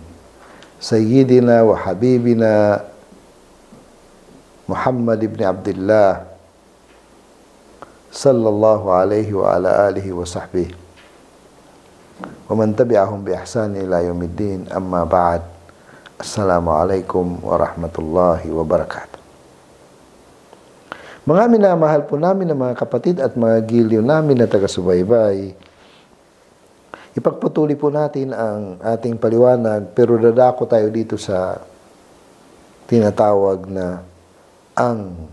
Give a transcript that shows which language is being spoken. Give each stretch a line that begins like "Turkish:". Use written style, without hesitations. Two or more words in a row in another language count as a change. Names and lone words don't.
Arabic: سيدنا وحبيبنا محمد بن عبد الله صلى الله عليه وعلى آله وصحبه ومن تبعهم بإحسان إلى يوم الدين، أما بعد. السلام عليكم ورحمة الله وبركاته.
Filipino: Mga minamahal po namin ng mga kapatid at mga giliw namin na taga-subaybay, ipagpatuloy po natin ang ating paliwanag, pero dadako tayo dito sa tinatawag na ang